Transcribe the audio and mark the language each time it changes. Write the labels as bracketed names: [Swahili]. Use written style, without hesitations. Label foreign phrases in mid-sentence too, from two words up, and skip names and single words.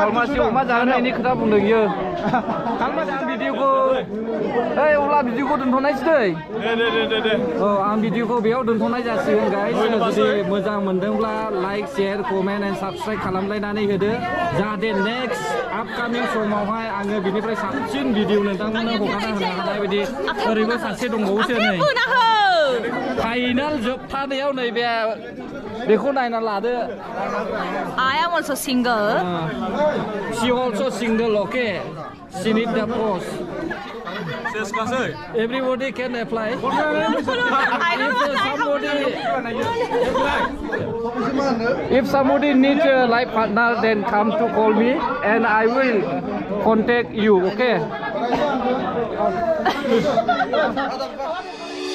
[Bodo] खालमासि अमा जाहोनायनि खोथा बुंदों इयो खालमासि आं भिडिअखौ अब्ला भिडिअखौ दोनथ'नायसै दे औ आं भिडिअखौ बेयाव दोनथ'नाय जासिगोन गाइस जुदि मोजां मोनदोंब्ला [English] like share comment and subscribe [Bodo] खालामलायनानै होदो जाहाथे [English] next upcoming [Bodo] समावहाय आङो बिनिफ्राय साबसिन भिडिअ नोंथांमोननो हगारना होनो हानाय बायदि ओरैबो सासे दंबावोसो नै फाइनाल जोबथानायाव नैबे बेखौ नायना लादो [English] I am also single. She also single, okay? She need the post. Everybody can apply. If somebody needs a life partner, then come to call me, and I will contact you, okay?